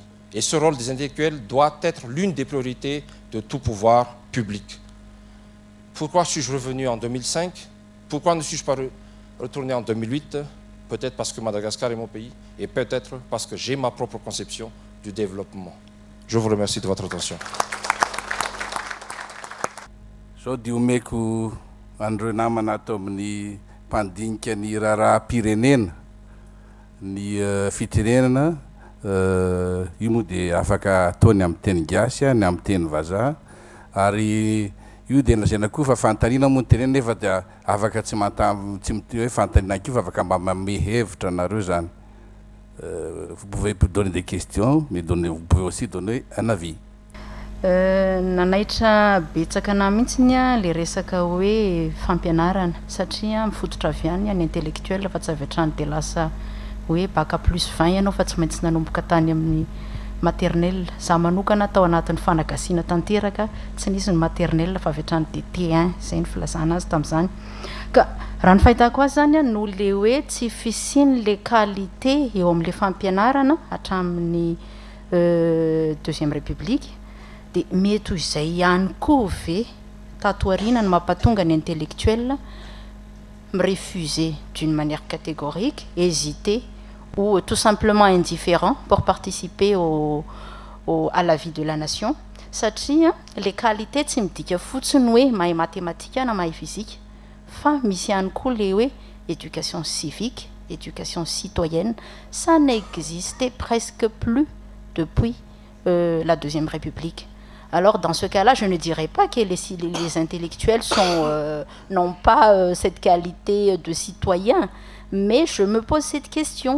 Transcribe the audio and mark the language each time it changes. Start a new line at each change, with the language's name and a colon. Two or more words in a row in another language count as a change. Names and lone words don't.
French: Et ce rôle des intellectuels doit être l'une des priorités de tout pouvoir public. Pourquoi suis-je revenu en 2005 ? Pourquoi ne suis-je pas retourné en 2008 ? Peut-être parce que Madagascar est mon pays et peut-être parce que j'ai ma propre conception du développement. Je vous remercie de votre attention.
Malagasy: Zao dia omeko andreo namana ato amin'ny mpandinika ny raharaham-pirenena ny fitenenana io moa dia afaka ataony amin'ny teny gasy ny amin'ny teny vazaha ary io dia lazaina koa fa fantaniana moa ny tenena nefa dia afaka tsy hoe fantaniana koa fa afaka mba manome hevitra anareo zany.
French: Vous pouvez donner des questions, mais vous pouvez aussi donner un avis.
Malagasy: Nanaitra betsaka na mihitsiny le resaka hoe fampianarana satria mifototra avy any ny intellectuel fa tsy avy hatrany dia lasa hoe
French: bac plus
Malagasy: 20 ianao fa tsy maintsy nanomboka tany amin'ny maternelle. Za manokana tao anatin'ny fanagasiana tanteraka tsy nisy ny maternelle fa avy hatrany dia T1 zay ny filazana azy tamin'izany. Ka raha ny fahitako azy zany no le hoe tsy fisiny le qualité eo amin'le fampianarana hatramin'ny
French: deuxième république
Malagasy: dia mety izay ihany koa ve tatoarina no mampatonga ny intellectuel
French: me refuser d'une manière catégorique, hésiter ou tout simplement indifférent pour participer à la vie de la nation.
Malagasy: Satria
French: les qualités
Malagasy: tsy midika fotsiny hoe mahay mathématika na mahay physique fa misy ihany koa le hoe
French: éducation civique, éducation citoyenne. Ça n'existait presque plus depuis la deuxième république. Alors dans ce cas-là, je ne dirais pas que les intellectuels n'ont pas cette qualité de citoyen, mais je me pose cette question.